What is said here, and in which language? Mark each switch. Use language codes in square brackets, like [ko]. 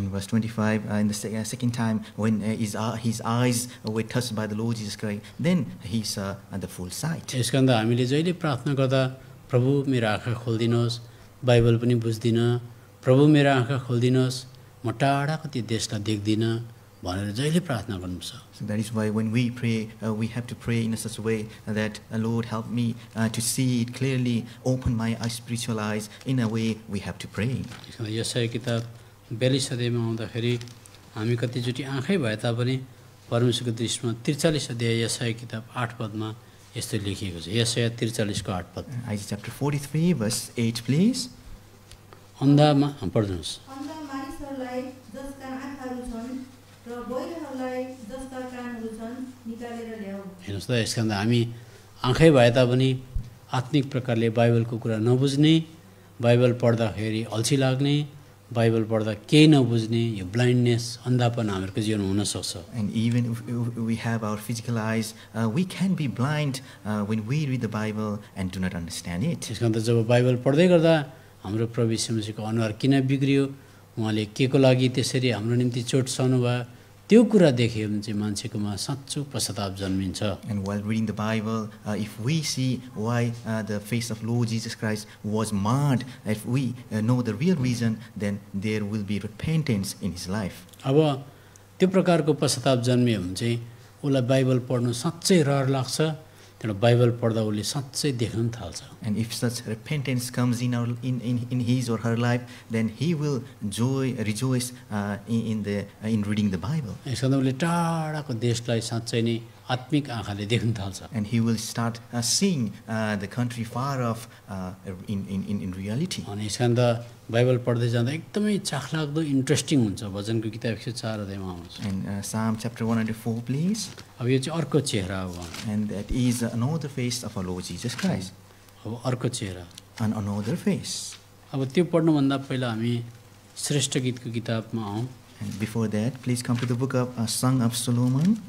[en] And verse 25, in the second time when his eyes were touched by the Lord Jesus Christ, then he saw the full sight. [ne] यसकारण त हामीले जहिले प्रार्थना गर्दा प्रभु मेरो आँखा खोलिदिनुहोस्, बाइबल पनि बुझ्दिनँ, प्रभु मेरो आँखा खोलिदिनुहोस्, म टाढाको त्यो देशलाई देख्दिनँ भनेर जहिले प्रार्थना गर्नुपर्छ। [en] So that is why when we pray, we have to pray in such a way that Lord help me to see it clearly, open my spiritual eyes. In a way we have to pray. [ne] यशाया किताब 42 अध्यायमा आउँदाखेरि हामी कतिचोटि आँखै भए तापनि परमेश्वरको दृष्टिमा 43 अध्याय यशाया किताब 8 पदमा यस्तो लेखिएको छ। यशाया 43 को 8 पद। [en] Isaiah chapter 43 verse 8, please. [ne] अन्धामा पढ्नुहोस्। अन्धा मानिसहरूलाई जसका आँखाहरू छन् र बहिरहरूलाई जसका कानहरू छन् निकालेर ल्याऊ। हेर्नुहोस् त यसकारण त हामी आँखै भए तापनि आत्मिक प्रकारले बाइबलको कुरा नबुझ्ने, बाइबल पढ्दाखेरि अल्छी लाग्ने, बाइबल पढ्दा केही नबुझ्ने, यो ब्लाइन्डनेस अन्धापन हाम्रो जीवनमा हुनसक्छ। [en] And even if we have our physical eyes, we can be blind when we read the Bible and do not understand it. [ne] त्यसकारण त जब बाइबल पढ्दै गर्दा हाम्रो प्रभु यीशु मसीहको अनुहार किन बिग्रियो, उहाँले के को लागि त्यसरी हाम्रो निम्ति चोट सहनु भयो, त्यो कुरा देख्यो भने चाहिँ मान्छेकोमा साँचो पश्चाताप जन्मिन्छ। [en] And while reading the Bible, if we see why the face of Lord Jesus Christ was marred, if we know the real reason, then there will be repentance in his life. [ne] अब त्यो प्रकारको पश्चाताप जन्मियो भने चाहिँ उसलाई Bible पढ्नु साँच्चै रहर लाग्छ, एउटा बाइबल पढ्दा उसले साँच्चै देख्न पनि थाल्छ। [en] And if such repentance comes in his or her life, then he will rejoice in reading the Bible. [ne] यसो उसले टाढाको देशलाई साँच्चै नै आत्मिक आँखाले देख्न थाल्छ। [en] And he will start seeing the country far off in reality. [ne] अनि यसकारण त बाइबल पढ्दै जाँदा एकदमै चाखलाग्दो इन्ट्रेस्टिङ हुन्छ। भजनको किताब 104 अध्यायमा आउँछ। [en] And Psalm chapter 104, please. [ne] अब यो चाहिँ अर्को चेहरा हो। [en] And that is another face of our Lord Jesus Christ. [ne] अब अर्को चेहरा, [en] Another face. [ne] अब त्यो पढ्नुभन्दा पहिला हामी श्रेष्ठ गीतको किताबमा आउँ। [en] And before that, please come to the book of Song of Solomon.